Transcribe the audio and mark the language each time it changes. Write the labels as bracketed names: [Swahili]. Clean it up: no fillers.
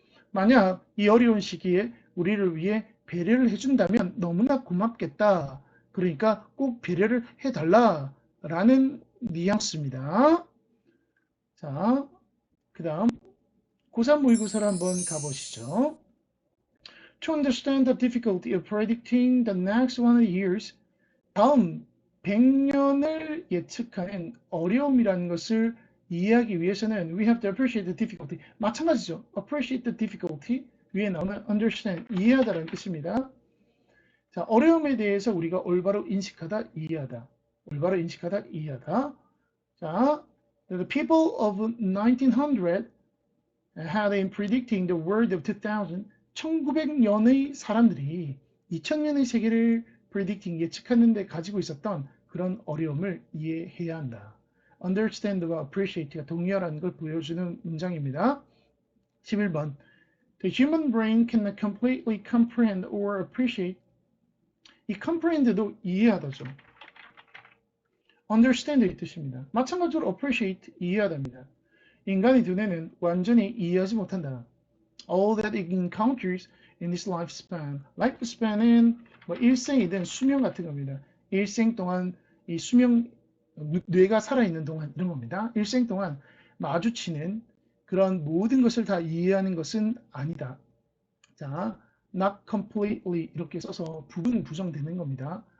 [Korean] 만약 이 어려운 시기에 우리를 위해 배려를 해준다면 너무나 고맙겠다. 그러니까 꼭 배려를 해달라라는 뉘앙스입니다. 자, 그 다음 고3 모의고사를 한번 가보시죠. [English] To understand the difficulty of predicting the next 100 years, [Korean] 다음 100년을 예측하는 어려움이라는 것을 이해하기 위해서는 [English] we have to appreciate the difficulty. [Korean] 마찬가지죠. appreciate the difficulty 위에 나오는 understand, 이해하다라는 뜻입니다. 자, 어려움에 대해서 우리가 올바로 인식하다, 이해하다. 올바로 인식하다, 이해하다. 자, [English] the people of 1900 had in predicting the world of 2000, [Korean] 1900년의 사람들이 2000년의 세계를 predicting, 예측하는데 가지고 있었던 그런 어려움을 이해해야 한다. understand와 appreciate가 동의어라는 걸 보여주는 문장입니다. [English] 11번 The human brain cannot completely comprehend or appreciate. [Korean] 이 comprehend도 이해하다죠. understand의 뜻입니다. 마찬가지로 appreciate, 이해하답니다. 인간의 두뇌는 완전히 이해하지 못한다. [English] All that it encounters in this lifespan. [Korean] lifespan은 뭐 일생이든 수명 같은 겁니다. 일생 동안 이 수명, 뇌가 살아있는 동안 이런 겁니다. 일생 동안 마주치는 그런 모든 것을 다 이해하는 것은 아니다. 자, not completely 이렇게 써서 부분 부정되는 겁니다.